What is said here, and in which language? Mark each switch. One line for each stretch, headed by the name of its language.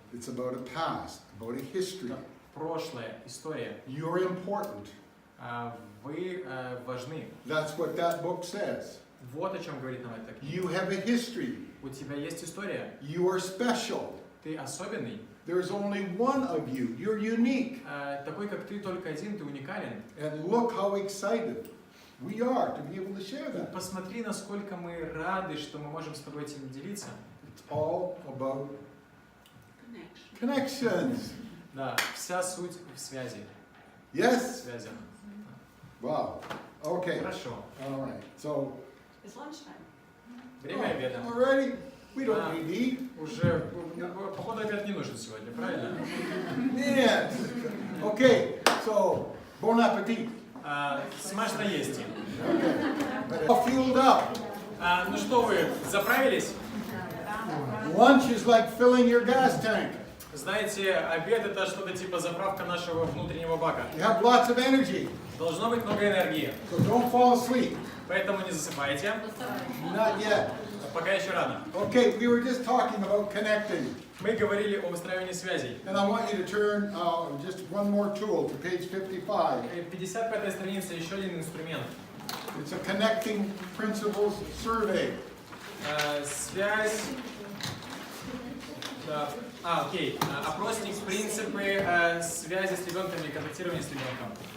English: It's about a past, about a history.
Russian: Прошлое, история.
English: You're important.
Russian: Вы важны.
English: That's what that book says.
Russian: Вот о чем говорит нам эта книга.
English: You have a history.
Russian: У тебя есть история.
English: You are special.
Russian: Ты особенный.
English: There's only one of you. You're unique.
Russian: Такой, как ты, только один, ты уникален.
English: And look how excited we are to be able to share that.
Russian: Посмотри, насколько мы рады, что мы можем с тобой этим делиться.
English: It's all about connections.
Russian: Да, вся суть в связи.
English: Yes?
Russian: Связях.
English: Wow. Okay.
Russian: Хорошо.
English: All right. So, It's lunchtime.
Russian: Время обеда.
English: already? We don't need to eat.
Russian: Уже, походу, обед не нужен сегодня, правильно? Нет.
English: Okay. So, bon appetit.
Russian: Смачно есть.
English: All fueled up.
Russian: Ну что вы, заправились?
English: Lunch is like filling your gas tank.
Russian: Знаете, обед это что-то типа заправка нашего внутреннего бака.
English: You have lots of energy.
Russian: Должно быть много энергии.
English: So don't fall asleep.
Russian: Поэтому не засыпайте.
English: Not yet.
Russian: Пока еще рано.
English: Okay, we were just talking about connecting.
Russian: Мы говорили о выстраивании связей.
English: And I want you to turn just one more tool to page 55.
Russian: 55-я страница, еще один инструмент.
English: It's a connecting principles survey.
Russian: Связь. Окей. Опросник, принципы связи с ребенком или контактирования с ребенком.